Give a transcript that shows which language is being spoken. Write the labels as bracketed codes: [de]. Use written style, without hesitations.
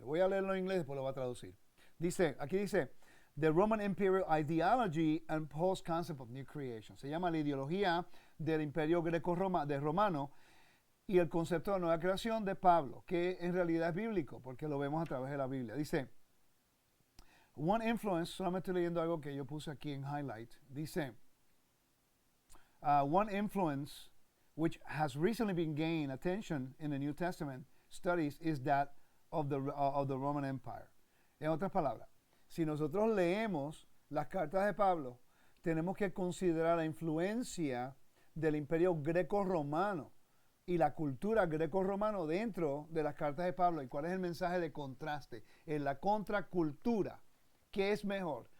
[es] Voy a leerlo en inglés y después lo voy a traducir. Aquí dice, [en] The Roman Imperial Ideology and Paul's Concept of New Creation. [es] Se llama la ideología del imperio romano y el concepto de nueva creación de Pablo, que en realidad es bíblico, porque lo vemos a través de la Biblia. Dice, [en] one influence, [es] solamente estoy leyendo algo que yo puse aquí en highlight. Dice, [en] one influence which has recently been gained attention in the New Testament studies is that of the Roman Empire. [es] En otras palabras, si nosotros leemos las cartas de Pablo, tenemos que considerar la influencia del imperio greco-romano y la cultura greco-romano dentro de las cartas de Pablo. ¿Y cuál es el mensaje de contraste? En la contracultura, ¿qué es mejor?